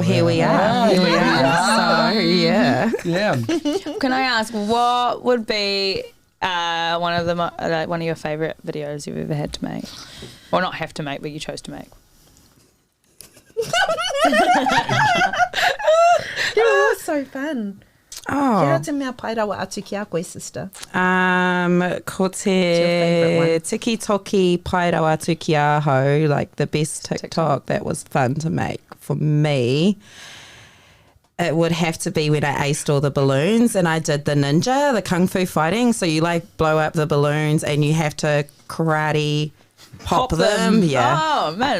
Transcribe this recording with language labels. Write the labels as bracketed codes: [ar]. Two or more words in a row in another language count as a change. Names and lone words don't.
[en] Well, here we are. Here we are. So yeah. Can I ask, what would be one of your favourite videos you've ever had to make, or not have to make, but you chose to make? That's so fun. Oh. [mi] Kia ora te mea pai rawa atu ki a koe, sister. Ko te tiki toki pai rawa atu ki a hau, [en] like the best TikTok that was fun to make for me. It would have to be when I aced all the balloons and I did the ninja, the kung fu fighting. So you like blow up the balloons and you have to karate pop them. Yeah. Oh, man.